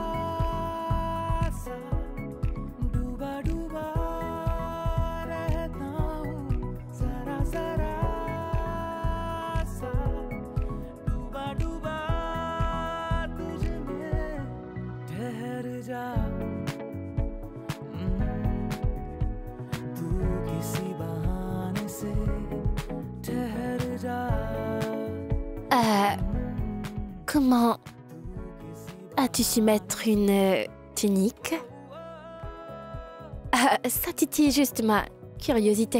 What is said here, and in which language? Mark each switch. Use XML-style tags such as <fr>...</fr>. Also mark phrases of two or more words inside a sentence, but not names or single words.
<hi>सा डूबा डूबा रहता हूँ जरा जरा सा डूबा डूबा ठहर जा तू किसी बहाने से ठहर जा</hi> <fr>Comment as-tu su mettre une tunique? Ça titille juste ma curiosité.</fr>